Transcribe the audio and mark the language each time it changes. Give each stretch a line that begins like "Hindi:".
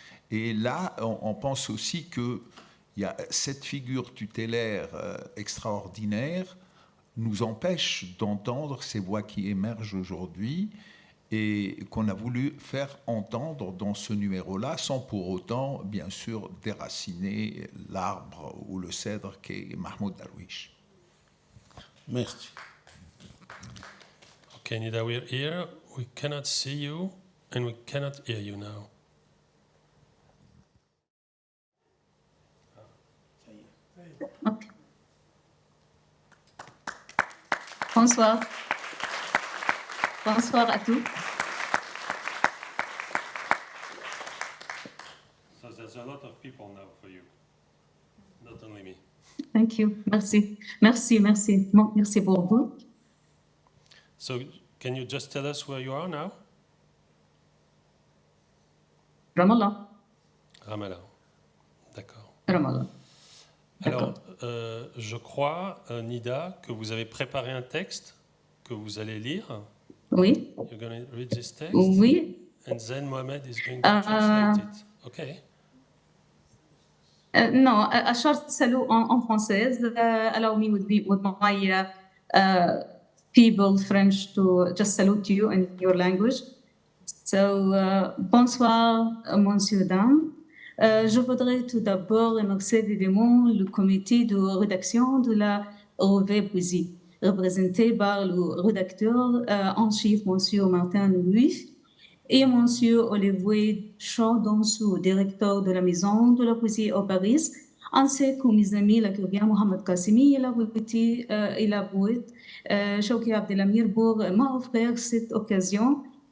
French: Et là, on pense aussi qu'il y a cette figure tutélaire extraordinaire nous empêche d'entendre ces voix qui émergent aujourd'hui et qu'on a voulu faire entendre dans ce numéro-là, sans pour autant, bien sûr, déraciner l'arbre ou le cèdre qu'est Mahmoud Darwish. Merci.
English: Okay, Nida, we're here. We cannot see you and we cannot hear you now. Okay.
French: Bonsoir. Bonsoir à tous.
English: So there's a lot of people now for you, not only me. Thank you.
French: Merci. Merci, merci. Merci pour vous.
English: So can you just tell us where you are now? Ramallah.
French: Ramallah. D'accord. Ramallah. Alors, je crois, Nida, que vous avez préparé un texte que vous allez lire. Oui.
English: You're going to read this text.
French: Oui.
English: And then Mohamed is going to translate it. Okay. No, a short
French: salut en française.
English: Allow me with my feeble French to just salute you in your language.
French: So, bonsoir, monsieur, dame. Je voudrais tout d'abord remercier vivement le comité de rédaction de la revue Poésie, représenté par le rédacteur en chef, monsieur Martin Louis, et monsieur Olivier Chaudonceau, directeur de la Maison de la Poésie au Paris, ainsi que mes amis l'écrivain Mohamed Kassimi et la poète Chouki Abdelamir pour m'offrir cette occasion.